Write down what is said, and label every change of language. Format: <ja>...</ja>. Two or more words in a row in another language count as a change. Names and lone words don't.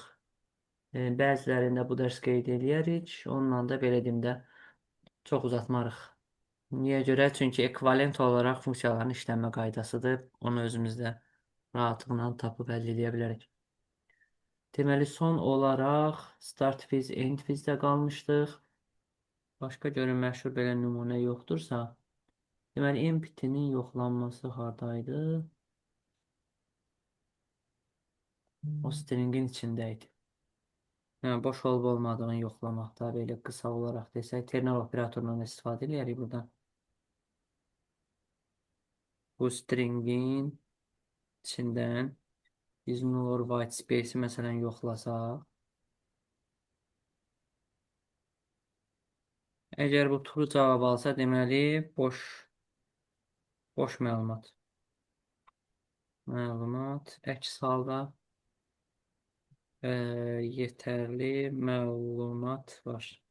<az>Bəzilərində bu dərs qeyd eləyərik, onunla da belə deyim də çox uzatmarıq. Niyə görə? Çünki ekvivalent olaraq funksiyaların işlənmə qaydasıdır. Onu özümüzdə rahatlıqla tapıb əldə edə bilərik. Deməli, son olaraq</az> <en>start with, end with-</en> <az>də qalmışdıq. Başqa görün məşhur belə nümunə yoxdursa, deməli, empty-nin yoxlanması hardaydı? O stringin içindəydi. Yəni, boş olub olmadığını yoxlamaqda, belə qısa olaraq desək, ternar operatorundan istifadə edirik buradan. Bu stringin içindən biz</az> <en>null white space-</en> <az>i məsələn yoxlasaq, əgər bu true cavab alsa, deməli, boş məlumat. Əks halda yetərli məlumat var.</az>